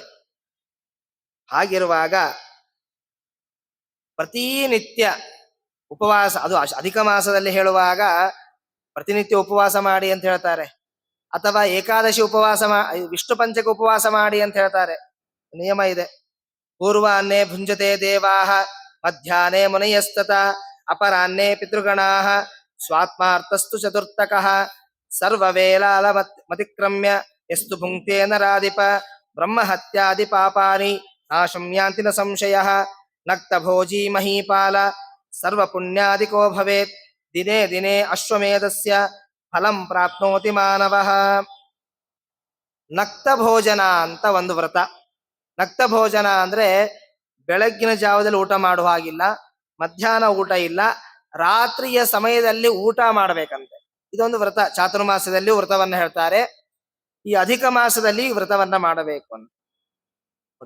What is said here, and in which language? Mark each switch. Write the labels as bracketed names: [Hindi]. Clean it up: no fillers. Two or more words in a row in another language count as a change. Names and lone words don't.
[Kannada] ಹಾಗಿರುವಾಗ ಪ್ರತಿನಿತ್ಯ ಉಪವಾಸ, ಅದು ಅಧಿಕ ಮಾಸದಲ್ಲಿ ಹೇಳುವಾಗ ಪ್ರತಿನಿತ್ಯ ಉಪವಾಸ ಮಾಡಿ ಅಂತ ಹೇಳ್ತಾರೆ, ಅಥವಾ ಏಕಾದಶಿ ಉಪವಾಸ ವಿಷ್ಣು ಪಂಚಕ ಉಪವಾಸ ಮಾಡಿ ಅಂತ ಹೇಳ್ತಾರೆ. ನಿಯಮ ಇದೆ. [Sanskrit] ಪೂರ್ವಾನ್ನೇ ಭುಂಜತೆ ದೇವಾಹ ಮಧ್ಯಾಹ್ನೇ ಮುನಯಸ್ತತ ಅಪರಾನ್ನೇ ಪಿತೃಗಣಾಃ ಸ್ವಾತ್ಮಾರ್ಥಸ್ತು ಚತುರ್ಥಕಃ ಸರ್ವವೇಲಾಲ ಮತಿಕ್ರಮ್ಯ ಯಸ್ತು ಭುಂಕ್ತೆ ನರಾಧಿಪ ಬ್ರಹ್ಮಹತ್ಯಾದಿ ಪಾಪಾನಿ ನಾಶಂ ಯಾಂತಿ ನ ಸಂಶಯಃ ನಕ್ತಭೋಜಿ ಮಹೀಪಾಲ ಸರ್ವಪುಣ್ಯಾದಿಕೋ ಭವೇತ್ ದಿನೇ ದಿನೇ ಅಶ್ವಮೇಧಸ್ಯ ಫಲಂ ಪ್ರಾಪ್ನೋತಿ ಮಾನವಃ. [Kannada] ನಕ್ತ ಭೋಜನ ಅಂತ ಒಂದು ವ್ರತ. ನಕ್ತ ಭೋಜನ ಅಂದ್ರೆ ಬೆಳಗ್ಗಿನ ಜಾವದಲ್ಲಿ ಊಟ ಮಾಡುವ ಹಾಗಿಲ್ಲ, ಮಧ್ಯಾಹ್ನ ಊಟ ಇಲ್ಲ, ರಾತ್ರಿಯ ಸಮಯದಲ್ಲಿ ಊಟ ಮಾಡಬೇಕಂತೆ. ಇದೊಂದು ವ್ರತ. ಚಾತುರ್ಮಾಸದಲ್ಲಿ ವ್ರತವನ್ನ ಹೇಳ್ತಾರೆ, ಈ ಅಧಿಕ ಮಾಸದಲ್ಲಿ ವ್ರತವನ್ನ ಮಾಡಬೇಕು ಅಂತ ನೋಡಿ.